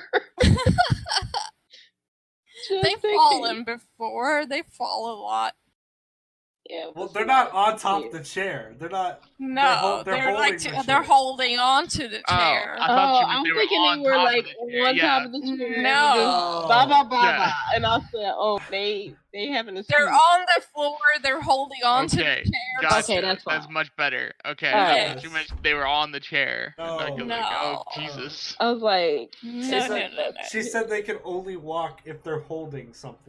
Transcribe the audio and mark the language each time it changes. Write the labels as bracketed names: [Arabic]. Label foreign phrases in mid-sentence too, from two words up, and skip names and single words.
[English] They've fallen before. They fall a lot. Yeah, Well, but they're not on top yeah. of the chair. They're not. No, they're they're like holding the they're chair. holding on to the chair. I thought you meant I'm they were thinking on they were top like of the chair. on Yeah. top of the chair. No. And just ba ba ba Yeah. ba, and I said, "Oh, they having a They're sleep." on the floor. They're holding on to the Okay, chair. gotcha. Okay, that's fine. That's much better. Okay, All I right. thought you meant they were on the chair. No. Like, oh No. Jesus. I was like, No. She said they can only walk if they're holding something.